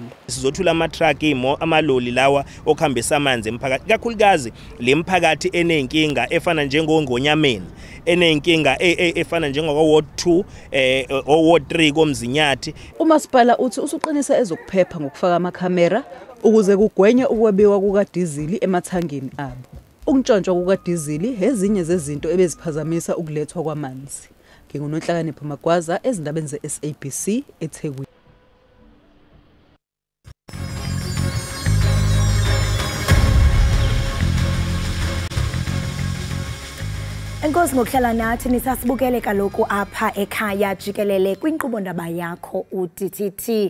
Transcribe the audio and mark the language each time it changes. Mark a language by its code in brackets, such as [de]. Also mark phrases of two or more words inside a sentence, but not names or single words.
[zu] Sizothula ama-truck amaloli lawa okuhambisa amanzi emphakathi, kakhulukazi le mphakathi enenkinga efana njengongonyameni, enenkinga efana njengoko-Ward 2 o-Ward 3 komzinyathi. Umasipala uthi usuqinisa ezokuphepha ngokufaka amakhamera ukuze kugwenywe ukwabiwa kukadizili emathangini abo. Ukuntshontshwa kukadizili ezinye zezinto ebeziphazamisa ukulethwa kwamanzi. NginguNonhlakanipho Magwaza ezindabeni ze-SABC eThekwini. [xh] Enkosi ngokuhlala nathi nisasibukele kaloku apha ekhaya jikelele kwinkqubo ndaba yakho uDTT.